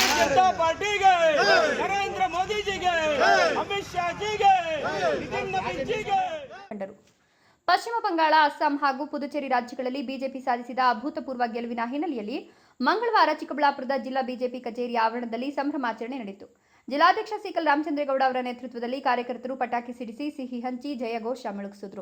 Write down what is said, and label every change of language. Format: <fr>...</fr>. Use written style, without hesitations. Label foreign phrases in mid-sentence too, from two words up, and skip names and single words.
<hi>जनता पार्टी के नरेंद्र मोदी जी के अमित शाह जी के नितिन नवीन जी के</hi> <kn>ಪಶ್ಚಿಮ ಬಂಗಾಳ, ಅಸ್ಸಾಂ ಹಾಗೂ ಪುದುಚೇರಿ ರಾಜ್ಯಗಳಲ್ಲಿ ಬಿಜೆಪಿ ಸಾಧಿಸಿದ ಅಭೂತಪೂರ್ವ ಗೆಲುವಿನ ಹಿನ್ನೆಲೆಯಲ್ಲಿ ಮಂಗಳವಾರ ಚಿಕ್ಕಬಳ್ಳಾಪುರದ ಜಿಲ್ಲಾ ಬಿಜೆಪಿ ಕಚೇರಿ ಆವರಣದಲ್ಲಿ ಸಂಭ್ರಮಾಚರಣೆ ನಡೆಯಿತು. ಜಿಲ್ಲಾಧ್ಯಕ್ಷ ಸಿಕಲ್ ರಾಮಚಂದ್ರೇಗೌಡ ಅವರ ನೇತೃತ್ವದಲ್ಲಿ ಕಾರ್ಯಕರ್ತರು ಪಟಾಕಿ ಸಿಡಿಸಿ ಸಿಹಿ ಹಂಚಿ ಜಯಘೋಷ ಮೊಳಗಿಸಿದರು.</kn>